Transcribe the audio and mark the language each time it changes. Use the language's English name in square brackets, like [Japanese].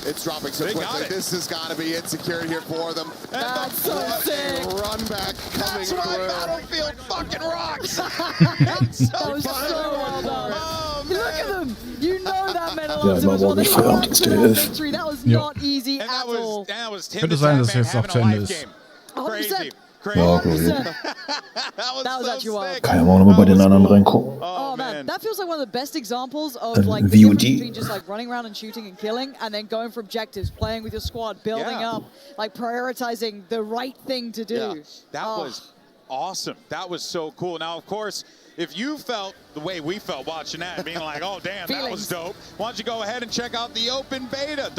[English] It's dropping so quickly. This has got to be it secured here for them. That's so sick. Run back coming through. That's why Battlefield fucking rocks. That was so well done. Look at them. You know that meant a lot to [German] war nicht Feierabend [English] victory. That was not easy at all. [German] Könnte sein, dass jetzt auch zu Ende ist. [English] 100%. [German] Ja, okay. [English] That was actually wild. [German] Kann ja auch nochmal bei den anderen reingucken. [English] Oh man, that feels like one of the best examples of like the difference between just like running around and shooting and killing, and then going for objectives, playing with your squad, building up, like prioritizing the right thing to do. Yeah. That was awesome. That was so cool. Now, of course, if you felt the way we felt watching that, being like, oh, damn, that was dope, why don't you go ahead and check out the open beta.